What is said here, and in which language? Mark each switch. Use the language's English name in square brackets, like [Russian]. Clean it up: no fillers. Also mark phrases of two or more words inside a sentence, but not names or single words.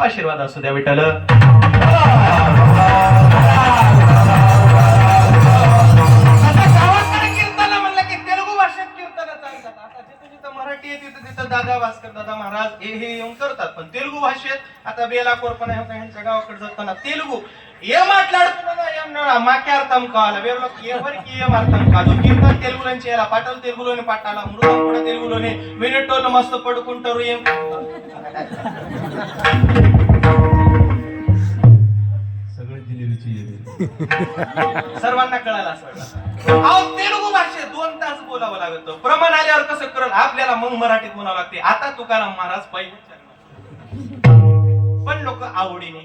[Marathi] आशीर्वाद असू द्या विठ्ठल. गावाकडे कीर्तन म्हणलं की तेलुगू भाषेत कीर्तन चालतात. आता जिथं जिथं मराठी आहे तिथं तिथं दादा भास्कर दादा महाराज हे येऊन करतात. पण तेलुगू भाषेत आता बेला कोरपणा होता ह्यांच्या गावाकडे जाताना तेलुगू [Telugu] ఏం మాట్లాడుతున్నా మాకే అర్థం కావాలి. వేరేలోకి ఎవరికి ఏం అర్థం కాదు. కీర్తన తెలుగులోనే చేయాలి, పాటలు తెలుగులోనే పాడాలి, మృగం కూడా తెలుగులోనే. వినేటోళ్ళు మస్తు పడుకుంటారు. [Marathi] ఏం सर्वांना कळायला असं तेलुगू भाषेत 2 तास बोलावं लागतं. प्रमाण आल्यावर कसं करल आपल्याला मग मराठीत बोलावं लागते. आता तुकाराम महाराज पहिले पण लोक आवडीने.